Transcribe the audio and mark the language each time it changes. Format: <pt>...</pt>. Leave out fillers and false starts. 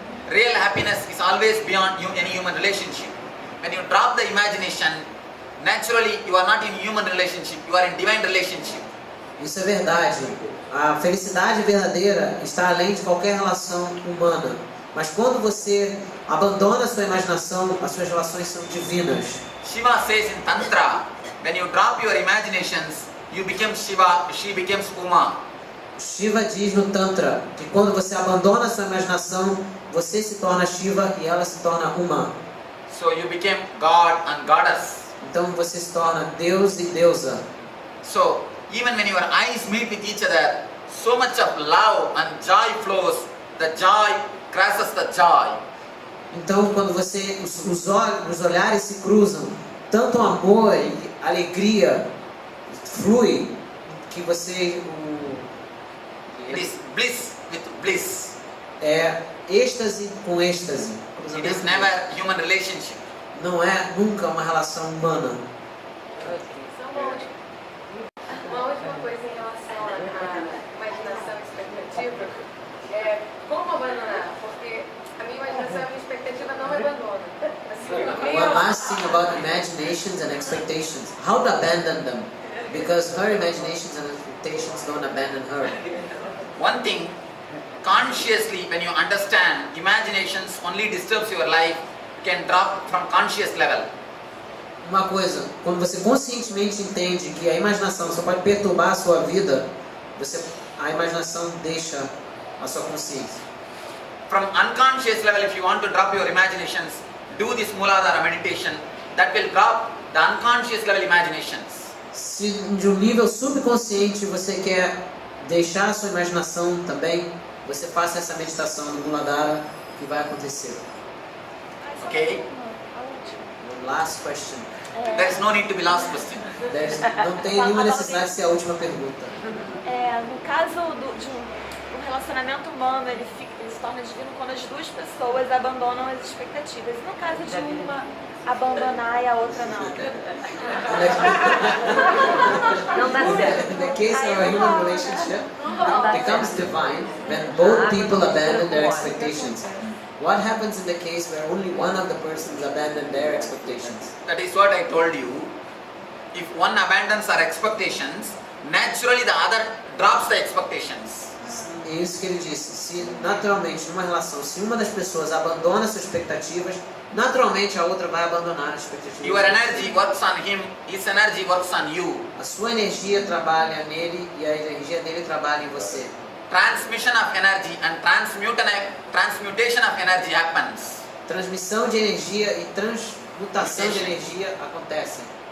<en>Real happiness is always beyond any human relationship. When you drop the imagination, naturally you are not in human relationship, you are in divine relationship.</en> <pt>Isso é verdade. A felicidade verdadeira está além de qualquer relação humana. Mas quando você abandona a sua imaginação, as suas relações são divinas.</pt> <en>Shiva says in Tantra, when you drop your imaginations, you become Shiva, she becomes Uma.</en> <pt>Shiva diz no Tantra que quando você abandona a sua imaginação, você se torna Shiva e ela se torna Uma.</pt> <en>So you became God and Goddess.</en> <pt>Então você se torna Deus e deusa.</pt> <en>So even when your eyes meet with each other, so much of love and joy flows, the joy crosses the joy.</en> <pt>Então quando os olhares se cruzam, tanto amor e alegria flui que você</pt> <en>It is bliss with bliss.</en> <pt>é êxtase com êxtase.</pt> <en>It is never human relationship.</en> <pt>Não é nunca uma relação humana. Uma última coisa em relação à imaginação e expectativa é como abandonar, porque a minha imaginação e a minha expectativa não me abandonam. Assim,</pt> <en>One last thing about imaginations and expectations. How to abandon them? Because her imaginations and expectations don't abandon her. One thing, consciously when you understand imaginations only disturbs your life, can drop from conscious level.</en> <pt>Uma coisa, quando você conscientemente entende que a imaginação só pode perturbar a sua vida, a imaginação deixa a sua consciência.</pt> <en>From unconscious level, if you want to drop your imaginations, do this Muladhara meditation. That will drop the unconscious level imaginations.</en> <pt>Se de um nível subconsciente você quer deixar a sua imaginação também, você faça essa meditação do Muladhara que vai acontecer.</pt> <en>Okay? The last question. There is no need to be last question.</en> <pt>Não tem nenhuma necessidade de ser a última pergunta. No caso de um relacionamento humano, ele se torna divino quando as duas pessoas abandonam as expectativas. E no caso de uma abandonar e a outra não. Não dá certo.</pt> <en>In the case of a human relationship, becomes divine when both people abandon their expectations. What happens in the case where only one of the persons abandon their expectations? That is what I told you. If one abandons our expectations, naturally the other drops the expectations.</en> <pt>É isso que ele disse. Se naturalmente numa relação, se uma das pessoas abandona suas expectativas, naturalmente a outra vai abandonar as expectativas.</pt> <en>Your energy works on him, his energy works on you.</en> <pt>A sua energia trabalha nele e a energia dele trabalha em você.</pt> <en>Transmission of energy and transmutation of energy happens.</en> <pt>Transmissão de energia e transmutação de energia acontecem.</pt>